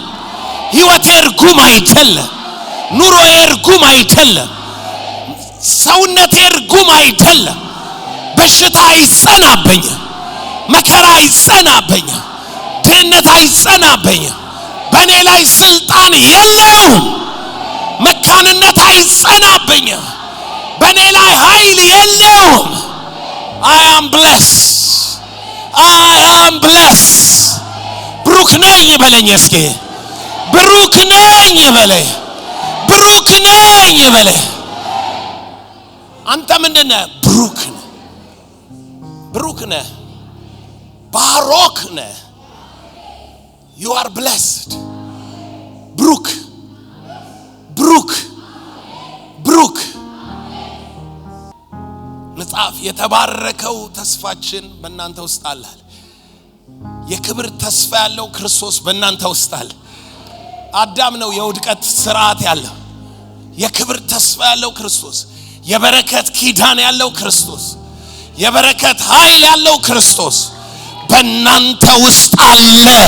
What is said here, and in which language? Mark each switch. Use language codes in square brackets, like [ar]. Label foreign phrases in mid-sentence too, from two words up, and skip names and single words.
[am] ህይወቴ እርጉም አይደለም ኑሮዬ እርጉም አይደለም ሰውነቴ እርጉም አይደለም በሽታ አይጸናበኝ መከራ አይጸናበኝ ድህነት አይጸናበኝ በእኔ ላይ ስልጣን የለውም መካንነት አይጸናበኝ በእኔ ላይ ኃይል የለውም [en] I am [am] blessed ብሩክ ነኝ በለኝ እስኪ ብሩክ ነኝ በለኝ አንተ ምንድነህ ብሩክ ነህ ባሮክ ነህ [en] you are blessed [am] ብሩክ መጽሐፍ የተባረከው ተስፋችን በእናንተ ውስጥ አለ የክብር ተስፋ ያለው ክርስቶስ በእናንተ ውስጥ አለ አዳም ነው የውድቀት ስርዓት ያለው የክብር ተስፋ ያለው ክርስቶስ የበረከት ኪዳን ያለው ክርስቶስ የበረከት ኃይል ያለው ክርስቶስ በእናንተ ውስጥ አለ